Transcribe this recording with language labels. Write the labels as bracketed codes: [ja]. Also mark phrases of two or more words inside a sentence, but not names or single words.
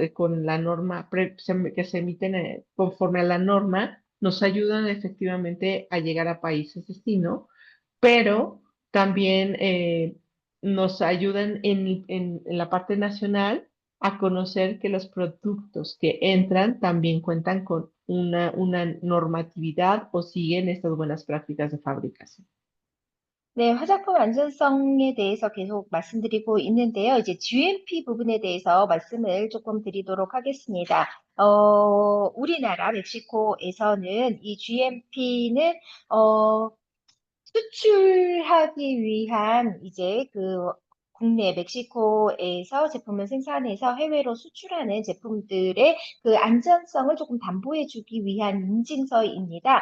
[es] Con la norma, que se emiten conforme a la norma, nos ayudan efectivamente a llegar a países destino, pero también nos ayudan en la parte nacional a conocer que los productos que entran también cuentan con una normatividad o siguen estas buenas prácticas de fabricación. [ko] 네, 화장품 안전성에 대해서 계속 말씀드리고 있는데요. 이제 GMP 부분에 대해서 말씀을 조금 드리도록 하겠습니다. 우리나라 멕시코에서는 이 GMP는 수출하기 위한 이제 그 국내 멕시코에서 제품을 생산해서 해외로 수출하는 제품들의 그 안전성을 조금 담보해주기 위한 인증서입니다.